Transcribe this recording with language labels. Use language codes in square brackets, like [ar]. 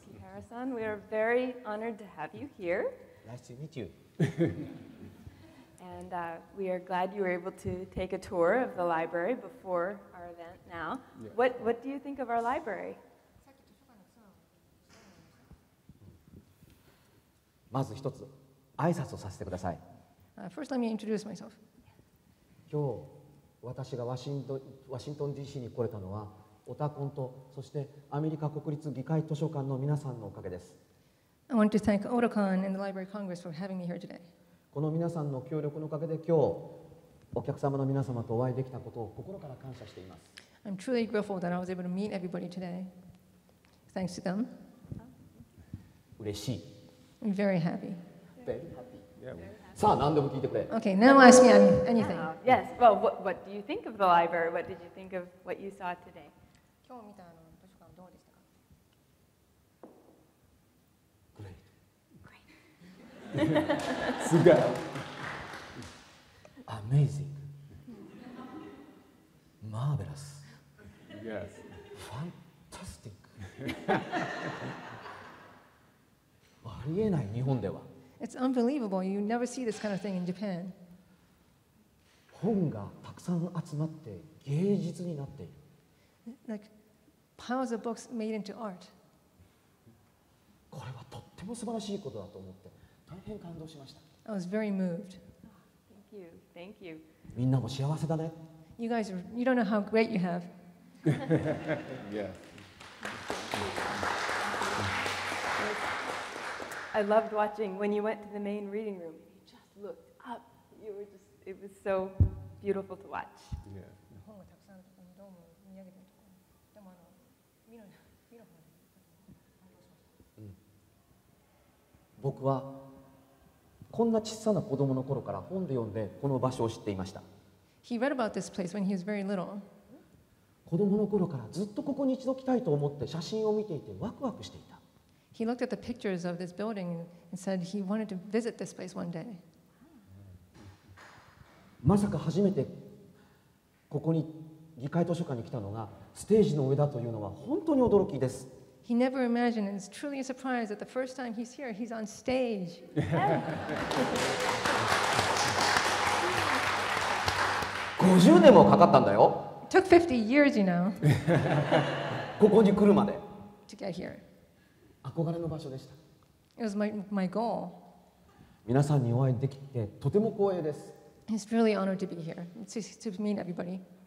[en] Kihara-san, we are very honored to have you here. Nice to meet you. And we are glad you were able to take a tour of the library before our event now. Yeah. What do you think of our library? [ja] まず一つ挨拶をさせてください。 [en] First, let me introduce myself. [ja] 今日私がワシントン DC に来れたのはオタコンとそしてアメリカ国立議会図書館の皆さんのおかげです。 [en] I want to thank Otakon and the Library of Congress for having me here today. [ja] この皆さんの協力のおかげで今日お客様の皆様とお会いできたことを心から感謝しています。 [en] I'm truly grateful that I was able to meet everybody today. Thanks to them. [ja] 嬉しい。 [en] I'm very happy. Very happy. Yeah. [ja] さあ何でも聞いてくれ。 [en] Okay, now ask me anything. Yes, well, what do you think of the library? What did you think of what you saw today? [ja] 今日見た図書館どうでしたか? [en] Great. [ja] すごい。 [en] Amazing. Marvelous. Yes. Fantastic. [ja] ありえない日本では。 [en] It's unbelievable. You never see this kind of thing in Japan. [ja] 本がたくさん集まって芸術になっている。 [en] Like piles of books made into art. [ja] これはとっても素晴らしいことだと思って大変感動しました。 [en] I was very moved. Thank you, thank you. [ja] みんなも幸せだね。 [en] You guys, you don't know how great you have. Yeah. I loved watching when you went to the main reading room. You just looked up. It was so beautiful to watch. Yeah. [ja] 本がたくさんどうも見上げてるところ。でも見る方僕はこんな小さな子供の頃から本で読んでこの場所を知っていました。 [en] He read about this place when he was very little. [ja] 子供の頃からずっとここに一度来たいと思って写真を見ていてワクワクしていた。 [en] He looked at the pictures of this building and said he wanted to visit this place one day. [ja] まさか初めてここに議会図書館に来たのがステージの上だというのは本当に驚きです。 [en] He never imagined, and it's truly a surprise that the first time he's here, he's on stage. [ja] 50年もかかったんだよ。 [en] It took 50 years, you know, [ja] ここに来るまで。 [en] to get here. [ja] 憧れの場所でした。 [en] It was my goal. [ja] 皆さんにお会いできてとても光栄です。 [en] It's really honored to be here, to meet everybody.